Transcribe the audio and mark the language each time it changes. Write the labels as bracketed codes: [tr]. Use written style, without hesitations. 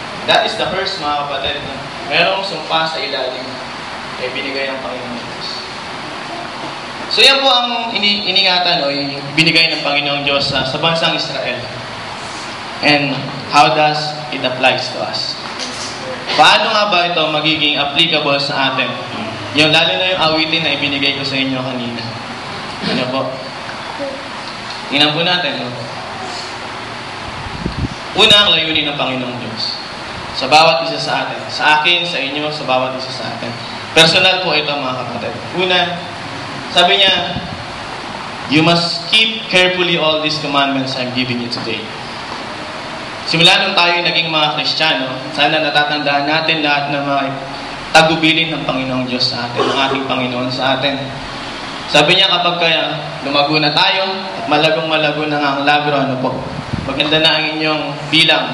[en] That is the first, [tl] mga kapatid. Merong sumpa sa ilalim ay binigay ng Panginoon Diyos. So yan po ang iningatan o binigay ng Panginoong Diyos sa bansang Israel. [en] And how does it applies to us? [tl] Paano nga ba ito magiging applicable sa atin? Yung lalo na yung awitin na ibinigay ko sa inyo kanina. Ano po? Tingnan po natin. No? Una ang layunin ng Panginoong Diyos. Sa bawat isa sa atin. Sa akin, sa inyo, sa bawat isa sa atin. Personal po ito, mga kapatid. Una, sabi niya, [en] you must keep carefully all these commandments I'm giving you today. [tl] Simula nung tayo naging mga Kristiyano, sana natatandaan natin lahat ng mga tagubilin ng Panginoong Diyos sa atin, ng ating Panginoon sa atin. Sabi niya, kapag kaya lumago na tayo, at malagong-malago na nga ang labro, ano po, maganda na ang inyong bilang.